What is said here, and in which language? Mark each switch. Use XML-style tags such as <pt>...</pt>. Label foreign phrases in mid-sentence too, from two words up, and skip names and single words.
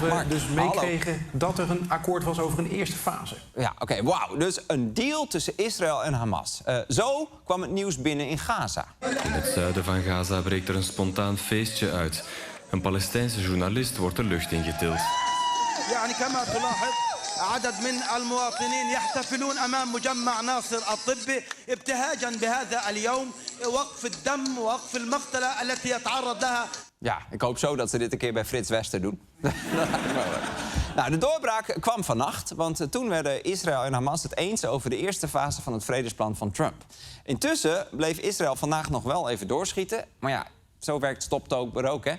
<nl>Mark, dus meekregen dat er een akkoord was over een eerste fase. Ja, oké, wauw. Dus een deal tussen Israël en Hamas. Zo kwam het nieuws binnen in Gaza. In het zuiden van Gaza breekt er een spontaan feestje uit. Een Palestijnse journalist wordt de lucht ingetild.</nl> <ar>يعني كما تلاحظ عدد من المواطنين يحتفلون أمام مجمع ناصر الطبي ابتهاجا بهذا اليوم وقف الدم ووقف المقتلة التي يتعرض لها.</ar> <nl>Ja, ik hoop zo dat ze dit een keer bij Frits Wester doen. Nou, de doorbraak kwam vannacht, want toen werden Israël en Hamas het eens over de eerste fase van het vredesplan van Trump. Intussen bleef Israël vandaag nog wel even doorschieten, maar ja, zo werkt stoptober ook, hè?</nl>